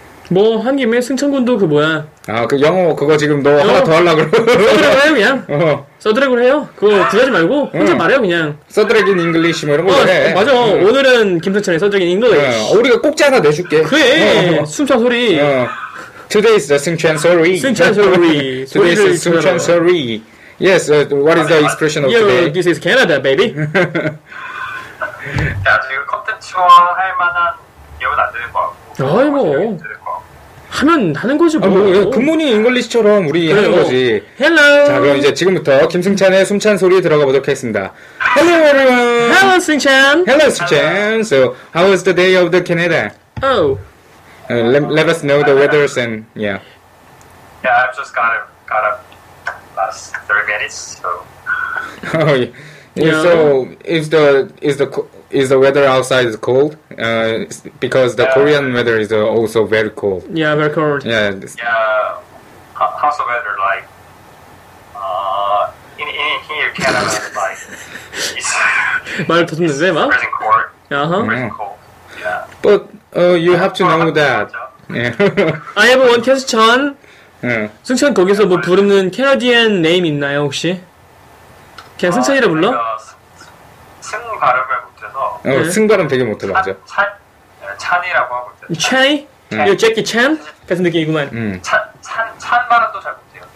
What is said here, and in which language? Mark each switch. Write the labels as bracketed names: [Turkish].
[Korean] 뭐, 한 김에 승천군도 그 뭐야. 아, 그 영어 그거 지금 너 영어? 하나 더 하려고 그러고. 써드래곤 해요, 그냥. 써드래곤 해요. 그거 구하지 말고, 혼자 말해요, 그냥. 써드래곤 잉글리시 뭐 이런 거 해. 맞아. 오늘은 김승천의 써드래곤 잉글리시. 우리가 꼭지 하나 내줄게. 그래. 승천 소리. [English] Today is the 승천 소리. [Korean] 승천 소리. [English] Today is the 승천 소리. Yes, what is the expression of today? Yeah, this is Canada, baby. [Korean] 야, 지금 컨텐츠화 할 만한 기억은 안 되는 것 같고. 아이고. 뭐. 하면 하는 거지 뭐. 아, 굿모닝 잉글리시처럼 우리 그래요. 하는 거지. [English] Hello. [Korean] 자, 그럼 이제 지금부터 김승찬의 숨찬 소리 들어가 보도록 하겠습니다. [English] Hello everyone. Hello 승찬. Hello 승찬. So, how was the day of the Canada? Oh. Let us know the weather and yeah. Yeah, I've just got up last 30 minutes. So. Oh, yeah. Yeah. So is the weather outside is cold? Because the Korean weather is also very cold. Yeah, very cold. Yeah. Yeah. How's the weather like? In here, Canada, like, it's freezing cold. Uh-huh. Freezing cold. Yeah. But you have to know that. Yeah. I have one question. [Korean] 승찬 거기서 뭐 부르는 캐나디안 네임 있나요 혹시? 그냥 승찬이라 불러? 승 발음을 못해서 승 발음 되게 못해 맞아 찬이라고 하고 있잖아 찬? 이거 재키 찬? 같은 느낌이구만 찬 발음도 잘 못해요